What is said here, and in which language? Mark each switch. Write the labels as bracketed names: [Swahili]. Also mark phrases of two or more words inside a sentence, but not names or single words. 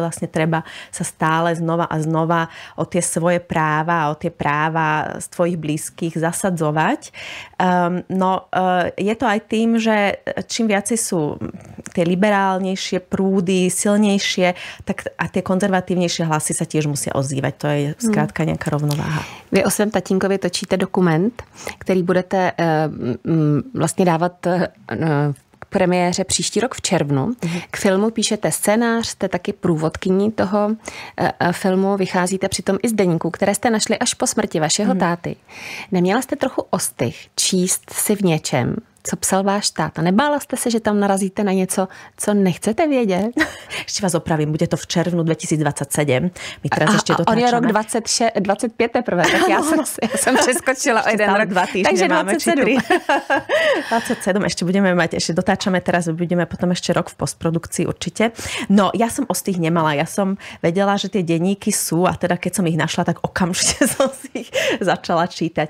[Slovak] Vlastne treba sa stále znova a znova o tie svoje práva a o tie práva z tvojich blízkych zasadzovať. Je to aj tým, že čím viacej sú tie liberálnejšie prúdy, silnejšie, tak a tie konzervatívnejšie hlasy sa tiež musia ozývať. To je skrátka nejaká rovnováha. [Czech] Vy o svém tatínkovi točíte dokument, který budete vlastně dávat k premiéře příští rok v červnu. K filmu píšete scénář, jste taky průvodkyní toho filmu, vycházíte přitom i z deníků, které jste našli až po smrti vašeho táty. Neměla jste trochu ostych číst si v něčem, co psal váš táta. Nebála jste se, že tam narazíte na něco, co nechcete vědět? [Slovak] Ešte vás opravím, bude to v červnu 2027. My teraz ešte dotáčame. On je rok 25 teprve, tak ja som preskočila o jeden rok. 2 týždne takže máme, 27. 27 ešte budeme mať, ešte dotáčame teraz, budeme potom ešte rok v postprodukcii určite. No, ja som ostých nemala, ja som vedela, že tie denníky sú a teda keď som ich našla, tak okamžite som si ich začala čítať.